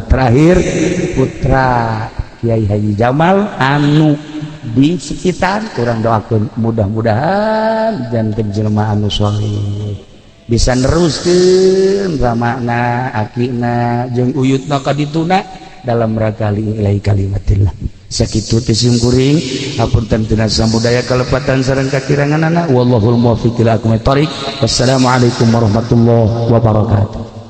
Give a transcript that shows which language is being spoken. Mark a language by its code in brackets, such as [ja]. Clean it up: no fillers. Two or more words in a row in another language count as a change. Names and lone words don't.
[su] Terakhir putra Kiai Haji Jamal anu di sekitar kurang doakeun mudah-mudahan janten jelema anu saleh bisa neruskeun ramana akina jeung uyutna ka dituna [id] dalam rangka [ar] لإعلاء كلمة الله. [su] Sakitu teh sim kuring hapunten teu samudaya kalepatan sareng kakiranganana [ar] والله الموفق إلى أقوم الطريق. والسلام عليكم ورحمة الله وبركاته.